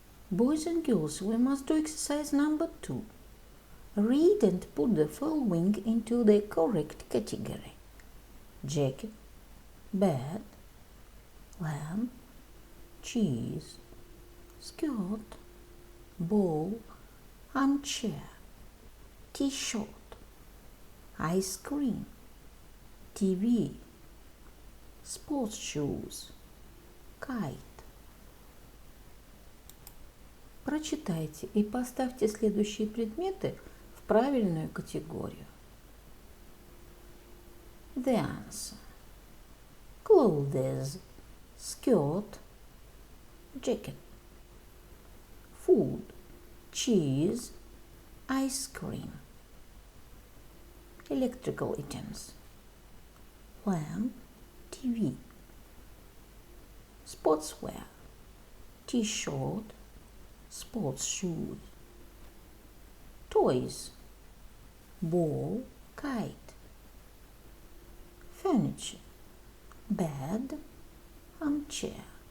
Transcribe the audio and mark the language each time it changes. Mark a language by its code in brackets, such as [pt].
[en] Boys and girls, we must do exercise number 2. Read and put the following into the correct category: jacket, bed, lamp, cheese, skirt, ball, armchair, t-shirt, ice cream, TV, sports shoes, kite. [ru] Прочитайте и поставьте следующие предметы в правильную категорию. [en] The answer: clothes, skirt, jacket, food, cheese, ice cream, electrical items, lamp, TV, sportswear, t-shirt, sports shoes, toys, ball, kite, furniture, bed, armchair.